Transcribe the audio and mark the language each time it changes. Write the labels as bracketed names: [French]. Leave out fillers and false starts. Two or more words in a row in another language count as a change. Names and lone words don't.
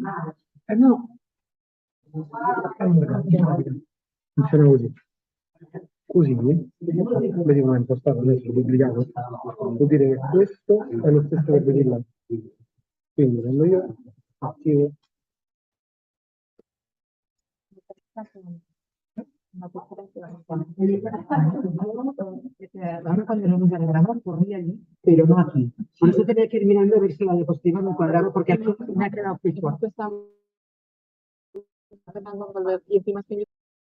[Italian] No. Funziona così. Così, vedi come è impostato adesso, duplicato? Vuol dire che questo è lo stesso che vedi là. Quindi quando io attivo [Spanish] ahora cuando no nos alegramos, corría allí, pero no aquí. Por eso tenía que ir mirando a ver si la diapositiva me cuadraba, porque aquí me ha quedado fijo. Estamos intentando volver y encima estoy